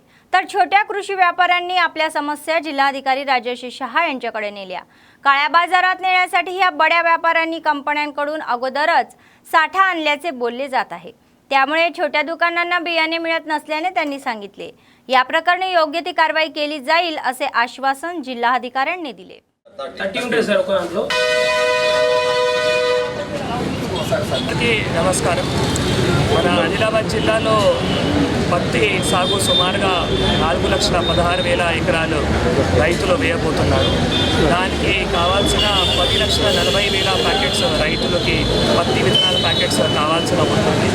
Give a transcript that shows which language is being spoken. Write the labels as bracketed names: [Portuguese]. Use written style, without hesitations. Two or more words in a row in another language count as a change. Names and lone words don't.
[Marathi] तर छोट्या कृषी व्यापाऱ्यांनी आपल्या समस्या जिल्हाधिकारी राजेश शहा यांच्याकडे नेल्या। काळ्या बाजारात नेण्यासाठी या बड्या व्यापाऱ्यांनी कंपन्यांकडून अगोदरच साठा आणल्याचे बोलले जात आहे, त्यामुळे छोट्या दुकानांना बियाणे मिळत नसल्याने त्यांनी सांगितले। या प्रकरणी योग्य ती कारवाई केली जाईल असे आश्वासन जिल्हाधिकाऱ्यांनी दिले। [Telugu] నమస్కారం। మన ఆదిలాబాద్ జిల్లాలో పత్తి సాగు సుమారుగా 4,16,000 ఎకరాలు రైతులు వేయబోతున్నారు। దానికి కావాల్సిన 10,40,000 ప్యాకెట్స్ రైతులకి పత్తి విత్తనాల ప్యాకెట్స్ కావాల్సిన ఉంటుంది।